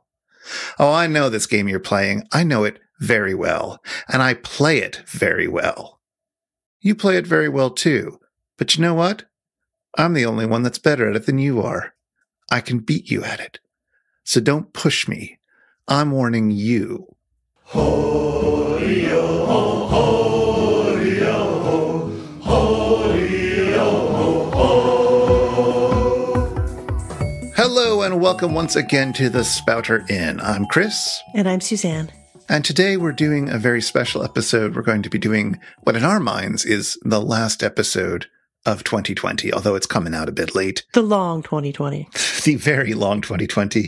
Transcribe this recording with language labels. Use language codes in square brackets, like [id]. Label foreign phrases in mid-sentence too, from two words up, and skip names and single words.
[en] Oh, I know this game you're playing. I know it very well, and I play it very well. You play it very well too, but you know what? I'm the only one that's better at it than you are. I can beat you at it. So don't push me. I'm warning you. Ho-yo, ho, ho-yo, ho, ho-yo, ho, ho. Hello and welcome once again to the Spouter-Inn. I'm Chris. And I'm Suzanne. And today we're doing a very special episode. We're going to be doing what in our minds is the last episode of 2020, although it's coming out a bit late. The long 2020. The very long 2020.